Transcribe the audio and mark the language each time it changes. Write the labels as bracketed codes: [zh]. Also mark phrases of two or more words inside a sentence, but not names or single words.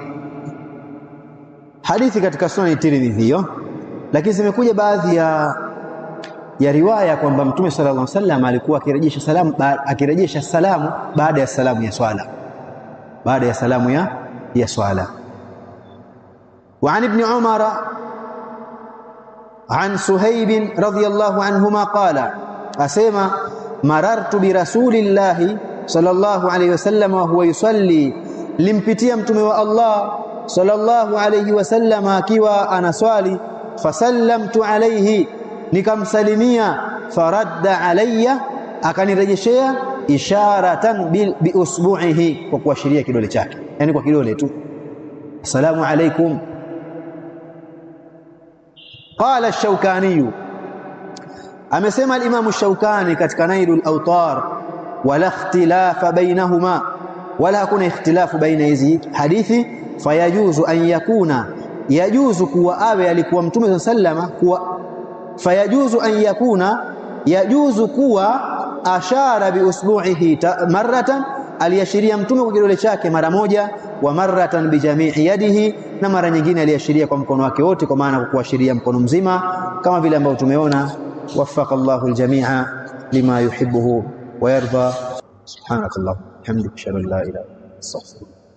[sw] Hadithi katika Sunan Tirmidhi hiyo, lakini zimekuja baadhi ya riwaya kwamba Mtume [ar] صلى الله عليه وسلم [sw] alikuwa akirejesha salamu baada ya salamu ya swala, baada ya salamu ya swala. [ar] وعن ابن عمر عن صهيب رضي الله عنهما قال, asema, مررت برسول الله صلى الله عليه وسلم وهو يصلي, [sw] limpitia mtume wa Allah [ar] صلى الله عليه وسلم [sw] akiwa anaswali. [ar] فسلمت عليه, nikamsalimia. فرد علي, [sw] akanirejeshea. [ar] إشارة بإصبعه, [sw] kwa kuashiria kidole chake, yani kwa kidole tu, [ar] السلام عليكم. [sw] Qala ash-Shawkani, amesema al-Imam ash-Shawkani katika Nailul Awtar, [ar] ولا اختلاف بينهما, [sw] wala hakuna ikhtilafu baina hizi hadithi. [ar] فيجوز أن يكون، يجوز [sw] kuwa awe alikuwa mtume [ar] سلم كوا، فيجوز أن يكون، يجوز كوا أشار بإصبعه مرة, [sw] aliashiria mtume kwa kidole chake mara moja. [ar] ومرة بجميع يده, [sw] na mara nyingine aliashiria kwa mkono wake wote, kwa maana kuashiria mkono mzima, kama vile ambavyo tumeona. [ar] وفق الله الجميع لما يحبه ويرضى. سبحانك الله، حمدك، أشهد أن لا إله إلا أنت، أستغفرك.